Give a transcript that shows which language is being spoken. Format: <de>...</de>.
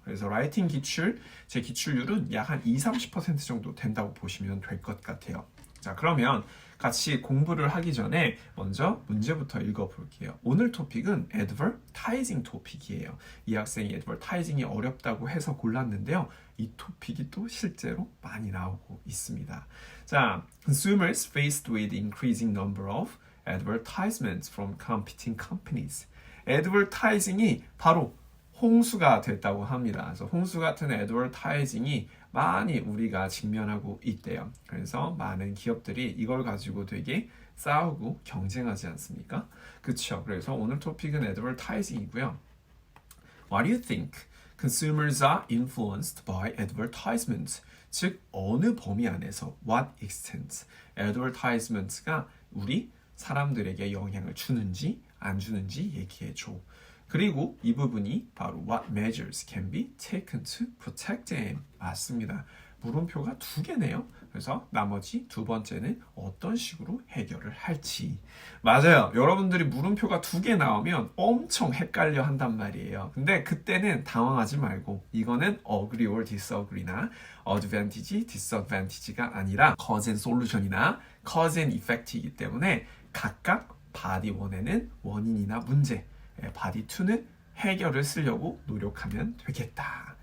<ko>그래서 라이팅 기출, 제 기출률은 약 한 20-30% 정도 된다고 보시면 될 것 같아요. 자, 그러면 같이 공부를 하기 전에 먼저 문제부터 읽어볼게요. 오늘 토픽은 advertising 토픽이에요. 이 학생이 advertising이 어렵다고 해서 골랐는데요. 이 토픽이 또 실제로 많이 나오고 있습니다.</ko> <en>자, consumers faced with increasing number of advertisements from competing companies.</en> <ko>advertising이 바로 홍수가 됐다고 합니다. 그래서 홍수 같은 advertising이 많이 우리가 직면하고 있대요. 그래서 많은 기업들이 이걸 가지고 되게 싸우고 경쟁하지 않습니까? 그렇죠. 그래서 오늘 토픽은 advertising이고요.</ko> <en>What do you think? Consumers are influenced by advertisements.</en> <ko>즉 어느 범위 안에서</ko> <en>what extent advertisements</en> <ko>가 우리 사람들에게 영향을 주는지 안 주는지 얘기해줘. 그리고 이 부분이 바로</ko> <en>what measures can be taken to protect them.</en> <ko>맞습니다. 물음표가 2개네요. 그래서 나머지 2번째는 어떤 식으로 해결을 할지. 맞아요. 여러분들이 물음표가 2개 나오면 엄청 헷갈려 한단 말이에요. 근데 그때는 당황하지 말고 이거는</ko> <en>agree or disagree</en> <ko>나 advantage, disadvantage가 아니라</ko> <en>cause and solution</en> <ko>이나</ko> <en>cause and effect</en> <ko>이기 때문에 각각 바디 1에는 원인이나 문제, 바디 2는 해결을 쓰려고 노력하면 되겠다.</ko>